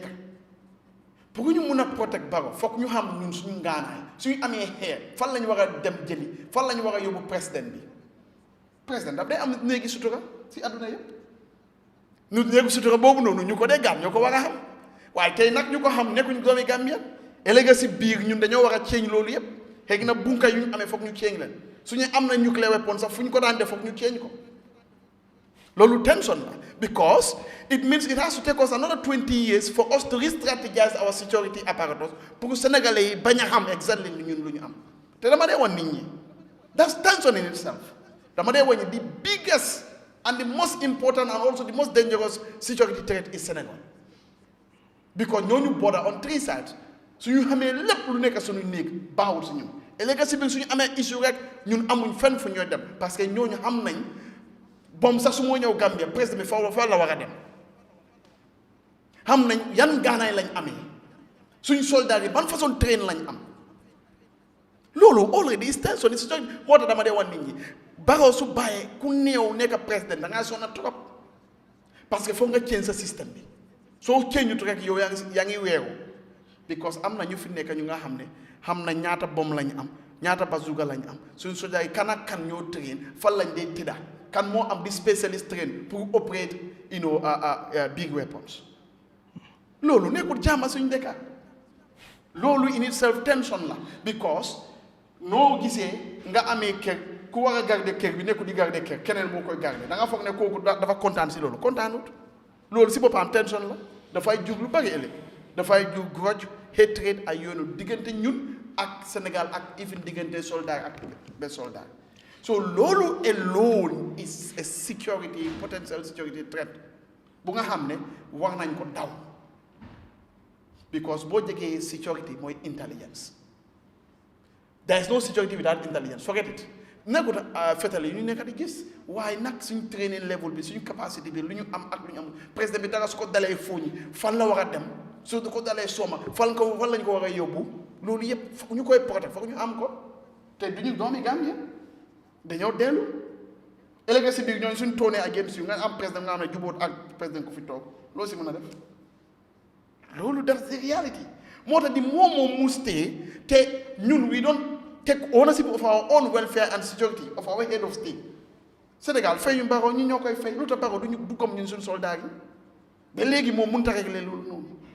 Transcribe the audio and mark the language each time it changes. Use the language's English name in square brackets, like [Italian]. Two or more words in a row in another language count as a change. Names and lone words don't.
[Wolof] pour ñu mun a protect Barrow foog ñu xam ñun suñu ngaanaay suñu amee xeer fan la ñu war a dem jëli fan la ñu war a yóbbu président bi président daf day am néegi sutura si àdduna yëpp ñu néegi sutura boobu noonu ñu ko dee gaan ñoo ko war a xam waaye tey nag ñu ko xam nekkuñ doomi Gambia ëllëg si biir ñun dañoo war a ceeñ loolu yëpp xëy na bunka yu ñu amee foog ñu ceeñ leen suñu am na [English] nuclear weapon [Wolof] sax fu ñu ko daan def foog ñu ceeñ ko loolu tension la [English] because it means it has to take us another 20 years for us to re-strategize our security apparatus [Wolof] pour Sénégalais yi bañ a xam exactly ñun lu ñu am te dama dee woon nit ñi [English] that's tension in itself [Wolof] dama dee woon [English] the biggest and the most important and also the most dangerous security threat is Senegal because [Wolof] ñooñu [English] border on 3 sides [Wolof] suñu xamee lépp lu nekk suñu néeg baaxul si ñun et léegi si biir suñu amee issue rek ñun amuñ fenn fu ñooy dem [French] parce que [Wolof] ñooñu xam nañ bom sax su moo ñëw Gambia président bi fa la war a dem xam nañ yan gaanaay lañ amee suñ soldats yi ban façon train lañ am loolu [English] already is tension is [Wolof] moo tax dama dee wan nit ñi Barrow su bàyyee ku néew nekk président da ngaa sonna [French] trop parce que [Wolof] foog nga change sa système bi soo change rek yow yaa ngi weeru because am na ñu fi nekk ñu nga xam ne xam na ñaata bom lañ am ñaata bazooka lañ am suñ soja yi kan ak kan ñoo train fan lañ dee tëdda kan moo am di specialist train pour operate [English] big weapons [Wolof] loolu nekkul jàmm suñ dëkka loolu [English] in itself tension [Wolof] la because noo gisee nga amee kër ku war a garder kër bi nekkul di garder kër keneen moo koy garder da nga foog ne kooku dafa kontaan si loolu kontaanut loolu si boppam tension la dafay jur lu bari ëllëg dafay jur [English] grudge hatred [Wolof] ay yoonu diggante ñun ak Sénégal ak even diggante soldat ak be soldat so loolu [English] alone is a security potential security threat [Wolof] bu nga xam ne war nañ ko daw because boo jegee security mooy intelligence [English] there is no security without intelligence forget it [Wolof] nekkut fetal yi ñu nekk di gis waaye nag suñu [English] training level [Wolof] bi suñu capacité bi lu ñu am ak lu ñu am président bi dara su ko dalee fooñi fan la war a dem su ko dalee sooma fan lañ ko war a yóbbu loolu yëpp foog ñu koy protéger foog ñu am ko te duñu doomi Gambia dañoo dellu ëllëg si biir ñooñu suñu toonee against yu nga am président nga xam ne jubóot ak président ko fi toog loolu si mën a def loolu def si reality moo tax di moom mu stay te ñun [English] we don't take ownership of our own welfare and security of our head of state [Wolof] Sénégal fay ñu Barrow ñi ñoo koy fay lu tax Barrow du comme ñun suñu soldat yi ba léegi moom mënut a régler loolu noonu